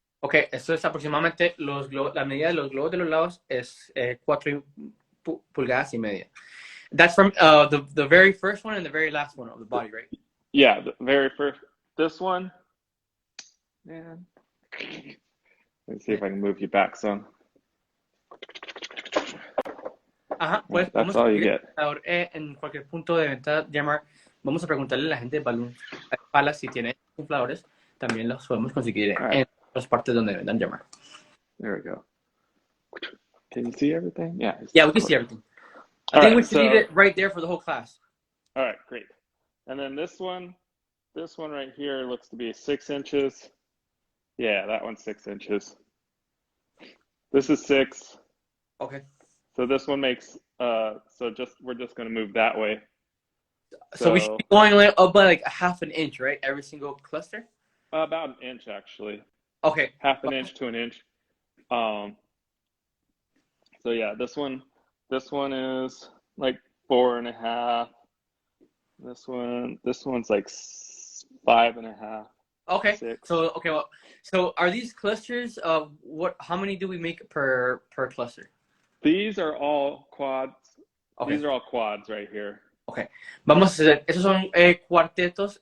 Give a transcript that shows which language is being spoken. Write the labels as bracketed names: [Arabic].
[Spanish] Ok, esto es aproximadamente la medida de los globos de los lados es 4 pulgadas y media. [English] That's from the very first one and the very last one of the body, right? Yeah, the very first. This one. Man. Let's see if I can move you back some. [Spanish] Ajá, pues [English] That's all you get. [Spanish] En cualquier punto de venta, Jamar, vamos a preguntarle a la gente de Balloon Palace si tiene infladores. También los podemos conseguir en las partes donde vendan Jamar. [English] There we go. Can you see everything? Yeah. Yeah, we can see everything. I think we should leave it right there for the whole class. All right, great. And then this one right here looks to be 6 inches. Yeah, that one's 6 inches. This is 6. Okay. So this one makes we're just going to move that way. So we should be going up by like 1/2 inch, right? Every single cluster? About an inch, actually. Okay. 1/2 inch to an inch. So yeah, this one is like 4.5. This one's like 5.5. Okay. 6. So are these clusters of how many do we make per cluster? These are all quads. Okay. These are all quads right here. Okay. [Spanish] Vamos a hacer, esos son cuartetos.